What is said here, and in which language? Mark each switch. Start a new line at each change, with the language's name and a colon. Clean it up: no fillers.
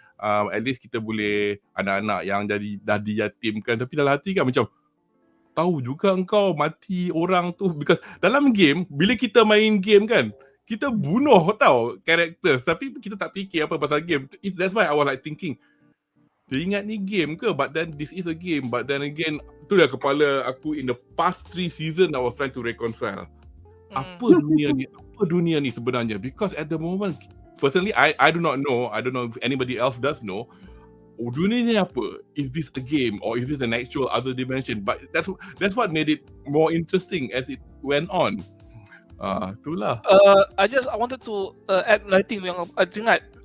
English: At least
Malay: kita boleh anak-anak yang dah diyatimkan, tapi dalam hati kan macam tahu juga engkau mati orang tu, because dalam game bila kita main game kan kita bunuh tahu characters, tapi kita tak fikir apa pasal game.
English: That's why I was like thinking,
Malay: dia ingat ni game ke?
English: But then this is a game. But then again,
Malay: tu dah kepala aku
English: in the past 3 season I was trying to reconcile.
Malay: Apa dunia ni sebenarnya?
English: Because at the moment, personally, I do not know. I don't know if anybody else does know.
Malay: Dunia ni apa?
English: Is this a game or is this an actual other dimension? But that's what made it more interesting as it went on.
Malay: Itulah.
English: I wanted to add another thing
Malay: yang I teringat.